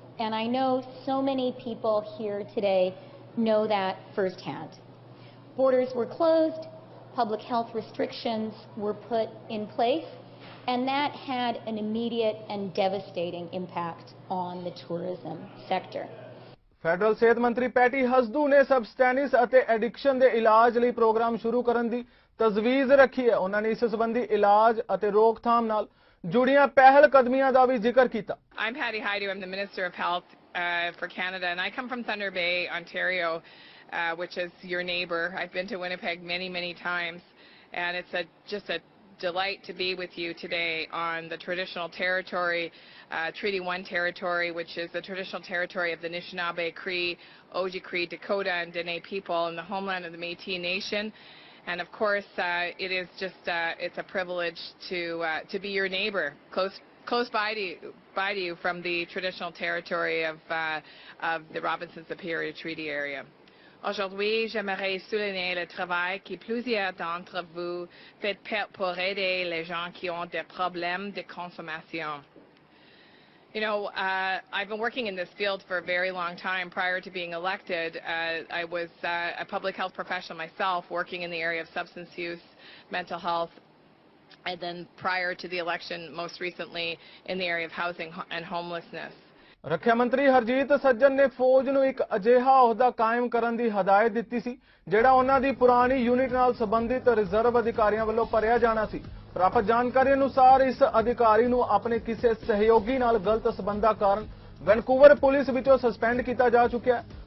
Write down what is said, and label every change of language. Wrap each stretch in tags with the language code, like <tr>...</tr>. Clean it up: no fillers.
<en>And I know so many people here today know that firsthand. Borders were closed, public health restrictions were put in place, and that had an immediate and devastating impact on the tourism sector.</en> <pa>Federal ਸਿਹਤ ਮੰਤਰੀ patty ਹਸਦੂ ਨੇ ਸਬਸਟੈਨਿਸ ਅਤੇ addiction ਦੇ ਇਲਾਜ ਲਈ programme ਸ਼ੁਰੂ ਕਰਨ ਦੀ ਤਜਵੀਜ਼ ਰੱਖੀ ਹੈ। ਉਹਨਾਂ ਨੇ ਇਸ ਸੰਬੰਧੀ ਇਲਾਜ ਅਤੇ ਰੋਕਥਾਮ ਨਾਲ ਜੁੜੀਆਂ ਪਹਿਲ ਕਦਮੀਆਂ ਦਾ ਵੀ ਜ਼ਿਕਰ ਕੀਤਾ।</pa> <en>I'm Patty Haidu. I'm the Minister of Health for Canada, and I come from Thunder Bay, Ontario, which is your neighbor. I've been to Winnipeg many, many times, and it's just a delight to be with you today on the traditional territory, Treaty 1 territory, which is the traditional territory of the Anishinaabe, Cree, Oji-Cree, Dakota, and Dene people in the homeland of the Métis Nation. And of course, it is just it's a privilege to be your neighbor, close by to you from the traditional territory of the Robinson Superior Treaty area.</en> <fr>Aujourd'hui, j'aimerais souligner le travail que plusieurs d'entre vous faites pour aider les gens qui ont des problèmes de consommation.</fr> <en>You know, I've been working in this field for a very long time. Prior to being elected, I was a public health professional myself, working in the area of substance use, mental health, and then prior to the election, most recently, in the area of housing and homelessness.</en> <pa>ਰੱਖਿਆ ਮੰਤਰੀ ਹਰਜੀਤ ਸੱਜਣ ਨੇ ਫੌਜ ਨੂੰ ਇੱਕ ਅਜਿਹਾ ਅਹੁਦਾ ਕਾਇਮ ਕਰਨ ਦੀ ਹਦਾਇਤ ਦਿੱਤੀ ਸੀ ਜਿਹੜਾ ਉਹਨਾਂ ਦੀ ਪੁਰਾਣੀ ਯੂਨਿਟ ਨਾਲ ਸੰਬੰਧਿਤ ਰਿਜ਼ਰਵ ਅਧਿਕਾਰੀਆਂ ਵੱਲੋਂ ਭਰਿਆ ਜਾਣਾ ਸੀ। ਪ੍ਰਾਪਤ ਜਾਣਕਾਰੀ ਅਨੁਸਾਰ ਇਸ ਅਧਿਕਾਰੀ ਨੂੰ ਆਪਣੇ ਕਿਸੇ ਸਹਿਯੋਗੀ ਨਾਲ ਗਲਤ ਸਬੰਧਾਂ ਕਾਰਨ ਵੈਨਕੂਵਰ ਪੁਲਿਸ ਵਿੱਚੋਂ ਸਸਪੈਂਡ ਕੀਤਾ ਜਾ ਚੁੱਕਿਆ ਹੈ।</pa>